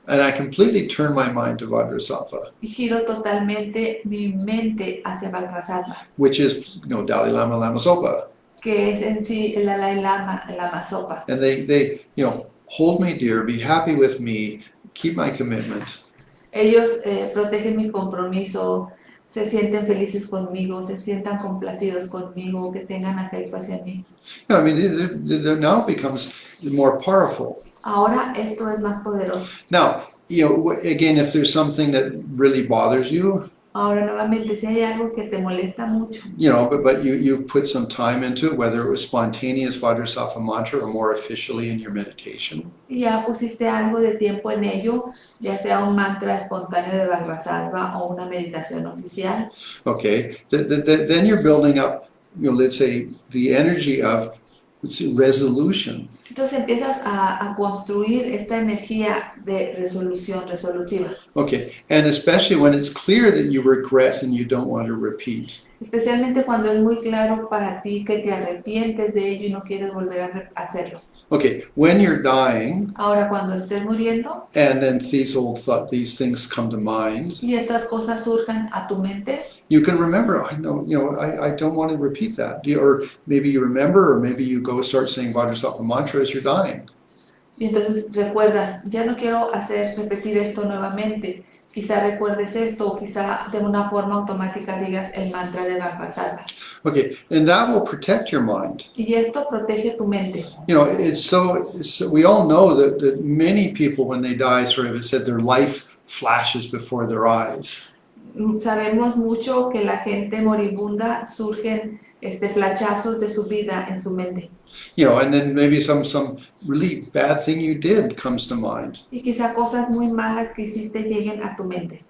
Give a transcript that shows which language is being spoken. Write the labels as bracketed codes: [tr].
[en] And I completely turn my mind to Vajrasattva, [es] Y giro totalmente mi mente hacia Vajrasattva, [en] which is, Dalai Lama, Lama Zopa. [es] que es en sí el Dalai Lama, el Lama Zopa. [en] And they hold me dear, be happy with me, keep my commitment. [es] Ellos protegen mi compromiso, se sienten felices conmigo, se sientan complacidos conmigo, que tengan afecto hacia mí. [en] I mean, it now becomes more powerful. [es] Ahora esto es más poderoso. [en] Now, again, if there's something that really bothers you, [es] Ahora nuevamente, si hay algo que te molesta mucho, [en] but you put some time into it, whether it was spontaneous Vajrasattva mantra or more officially in your meditation. [es] y ya pusiste algo de tiempo en ello, ya sea un mantra espontáneo de Vajrasattva o una meditación oficial, [en] Okay, then you're building up, let's say, the energy of resolution. [es] entonces empiezas a construir esta energía de resolución, resolutiva. [en] Okay, and especially when it's clear that you regret and you don't want to repeat. [es] Especialmente cuando es muy claro para ti que te arrepientes de ello y no quieres volver a hacerlo. [en] Okay, when you're dying, [es] Ahora, cuando estés muriendo [en] and then these things come to mind, [es] y estas cosas surjan a tu mente, [en] you can remember, I know, I don't want to repeat that. Or maybe you remember, or maybe you go start saying Vajrasattva mantra as you're dying. [es] y entonces recuerdas, ya no quiero repetir esto nuevamente. Quizá recuerdes esto o quizá de una forma automática digas el mantra de Vajrasattva. [en] Okay, and that will protect your mind. [es] Y esto protege tu mente. [en] It's so we all know that many people when they die, sort of, it said their life flashes before their eyes. [es] Sabemos mucho que la gente moribunda surgen flachazos de su vida en su mente. [en] And then maybe some really bad thing you did comes to mind. [es] Y quizá cosas muy malas que hiciste lleguen a tu mente.